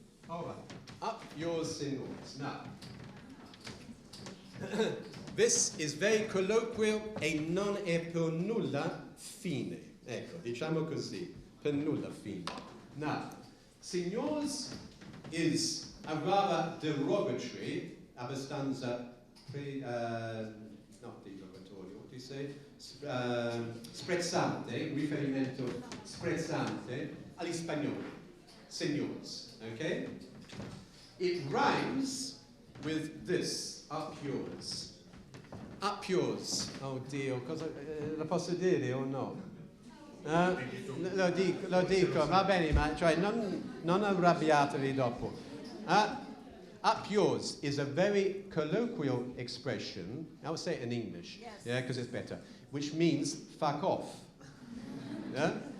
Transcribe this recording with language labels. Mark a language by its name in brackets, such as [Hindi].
[English] All right. Up yours, signors. Now, this is very colloquial [Italian] e non è per nulla fine. Ecco, diciamo così, per nulla fine. [English] Now, signors is a rather derogatory, abbastanza, not derogatorio, what do you say? [Italian] Sprezzante, riferimento sprezzante agli spagnoli, signors, okay? [English] It rhymes with this, up yours. [Italian] Up yours, oh Dio, cosa, la posso dire o no? Lo dico, va bene, ma cioè non arrabbiatevi dopo. [English] Up yours is a very colloquial expression, I will say it in English, yes. Yeah, because it's better, which means fuck off. Yeah?